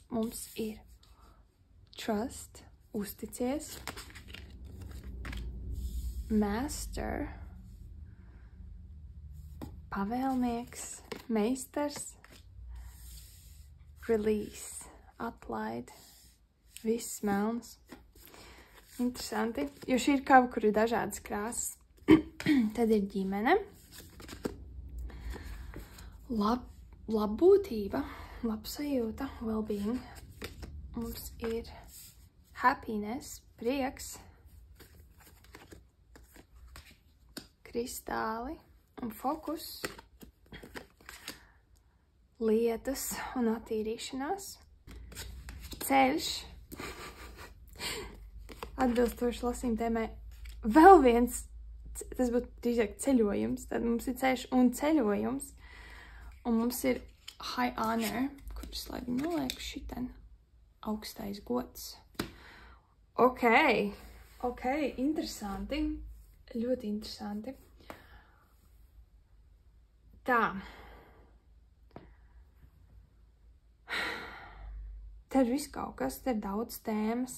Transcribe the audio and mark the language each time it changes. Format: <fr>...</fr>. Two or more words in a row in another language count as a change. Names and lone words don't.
<lv>Mums ir trust, uzticies, master, pavēlnieks, meistars, release, atlaid, viss melns. Interesanti, jo šī ir kava, kur ir dažādas krāsas. Tad ir ģimene, labbūtība, labsajūta, well-being. Mums ir happiness, prieks, kristāli un fokus, lietas un attīrīšanās, ceļš, atbilstoši lasījuma tēmai, vēl viens, tas būtu drīzāk ceļojums, tad mums ir ceļš un ceļojums, un mums ir</lv> <en>high honor,</en> <lv>kurš slēdzi nolieku šiten, augstais gods. Ok, interesanti, ļoti interesanti. Tā. Te ir viss kaut kas, te ir daudz tēmas.</lv>